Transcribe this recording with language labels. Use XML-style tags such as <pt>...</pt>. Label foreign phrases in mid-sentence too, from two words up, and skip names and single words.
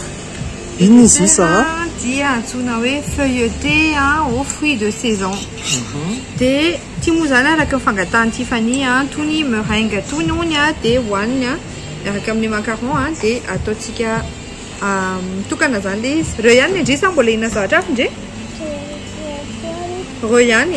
<mg>Ino izy io Sarah? Dia antsoina hoe</mg> <fr>feuilleté aux fruits de saison.</fr> <mg>Dia tia moa zany araka ny fangatahany Tiffany tony meringue tony ony dia hohaniny miaraka amin'ny macaron dia ataontsika tokana zany le izy. Reo ihany indrisy mbola hihina zavatra hafa ndre? Reo ihany.</mg>